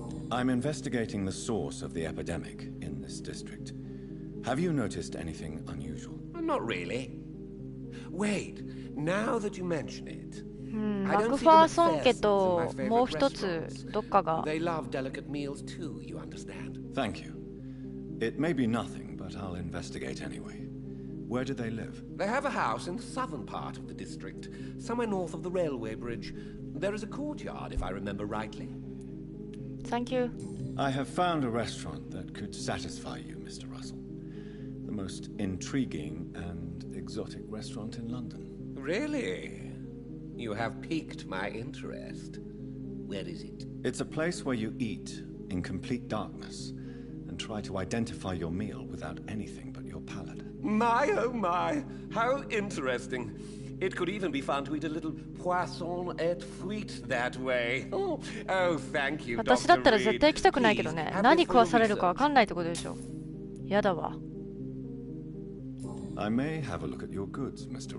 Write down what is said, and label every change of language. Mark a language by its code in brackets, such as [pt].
[en] I'm investigating the source of the epidemic in this district. Have you noticed anything unusual? Not really. Wait, Now that you mention it, [ja] マクファーソン家ともう一つどっかが。 [en] They love delicate meals too, you understand. Thank you. It may be nothing, but I'll investigate anyway. Where do they live? They have a house in the southern part of the district, somewhere north of the railway bridge. There is a courtyard, if I remember rightly. Thank you. I have found a restaurant that could satisfy you, Mr. Russell. The most intriguing and exotic restaurant in London. Really? You have piqued my interest. Where is it? It's a place where you eat in complete darkness and try to identify your meal without anything but your palate. My, oh my, how interesting. It could even be fun to eat a little [fr] poisson et frites [en] that way. Oh, thank you, [ja] 私だったら [en] Dr. [ja] 絶対行きたくないけどね。何食わされるかわかんないってことでしょ。やだわ。 [en] I may have a look at your goods, Mr.